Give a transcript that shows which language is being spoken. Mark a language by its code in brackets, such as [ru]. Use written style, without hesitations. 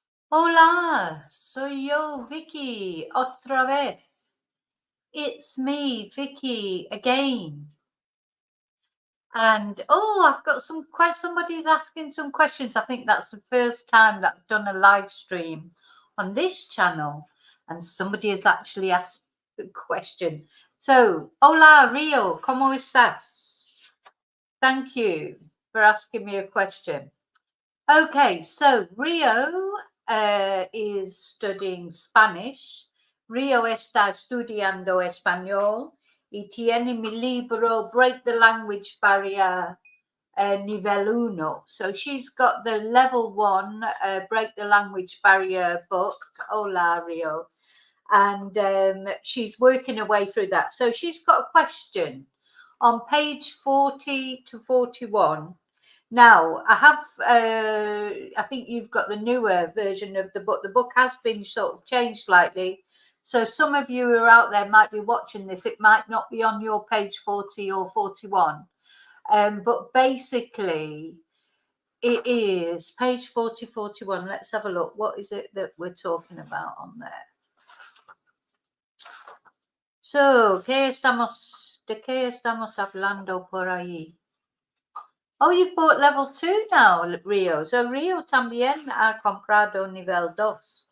[es] Hola, soy yo, Vicky, otra vez. [en] It's me, Vicky, again. And I've got some questions. Somebody's asking some questions. I think that's the first time that I've done a live stream on this channel, and somebody has actually asked a question. So, [es] hola, Rio, ¿cómo estás? [en] Thank you for asking me a question. Okay, so Rio is studying Spanish. [es] Rio está estudiando español y tiene mi libro Break the Language Barrier Nivel 1. [en] So she's got the level 1 Break the Language Barrier book. [es] Hola, Rio. [en] And she's working her way through that. So she's got a question on page 40 to 41. Now, I think you've got the newer version of the book. The book has been sort of changed slightly. So some of you who are out there might be watching this. It might not be on your page 40 or 41. But basically, it is page 40, 41. Let's have a look. What is it that we're talking about on there? [es] So, ¿de qué estamos hablando por ahí? [en] Oh, you've bought level 2 now, Rio. [es] So Rio también ha comprado nivel 2.